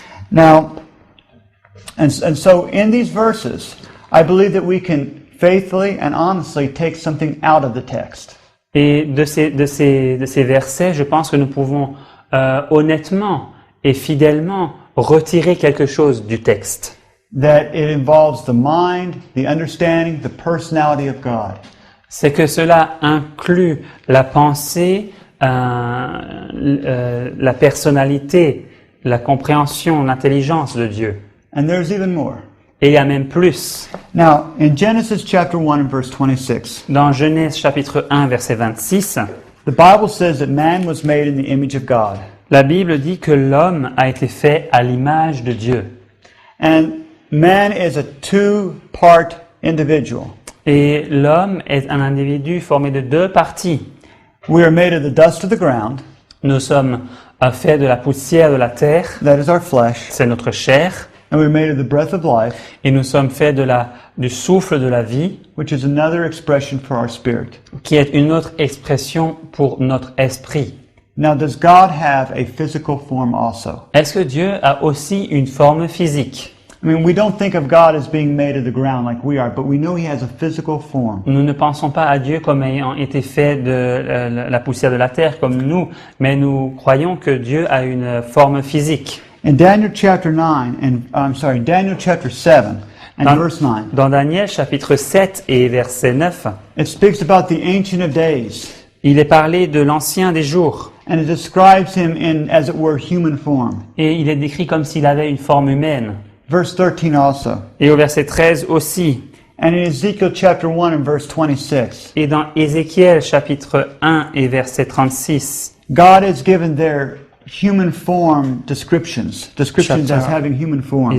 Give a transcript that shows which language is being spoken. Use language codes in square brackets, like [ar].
[en] Now, and so in these verses, I believe that we can faithfully and honestly take something out of the text. [fr] Et de ces versets, je pense que nous pouvons honnêtement et fidèlement retirer quelque chose du texte. [en] That it involves the mind, the understanding, the personality of God. [fr] C'est que cela inclut la pensée, la personnalité, la compréhension, l'intelligence de Dieu. [en] And there's even more. [fr] Et il y a même plus. [en] Now, in Genesis chapter 1 and verse 26, [fr] Dans Genèse chapitre 1, verset 26, [en] the Bible says that man was made in the image of God. [fr] la Bible dit que l'homme a été fait à l'image de Dieu. [en] And man is a two-part individual. [fr] Et l'homme est un individu formé de deux parties. [en] We are made of the dust of the ground, [fr] Nous sommes faits de la poussière de la terre, [en] that is our flesh, [fr] c'est notre chair, [en] and we're made of the breath of life, [fr] et nous sommes faits du souffle de la vie, [en] which is another expression for our spirit. [fr] qui est une autre expression pour notre esprit. [en] Now, does God have a physical form also? [fr] Est-ce que Dieu a aussi une forme physique? [en] I mean, we don't think of God as being made of the ground like we are, but we know He has a physical form. [fr] Nous ne pensons pas à Dieu comme ayant été fait de la poussière de la terre comme nous, mais nous croyons que Dieu a une forme physique. [en] In Daniel chapter 9, Daniel chapter 7 and verse 9, [fr] Dans Daniel chapitre 7 et verset 9, [en] it speaks about the Ancient of Days, [fr] il est parlé de l'ancien des jours, [en] and it describes Him in, as it were, human form. [fr] et il est décrit comme s'il avait une forme humaine. [en] Verse 13 also, [fr] Et au verset 13 aussi, [en] And in Ezekiel chapter 1 and verse 26, [fr] Et dans Ézéchiel chapitre 1 et verset 36, [en] God has given their human form descriptions as having human forms.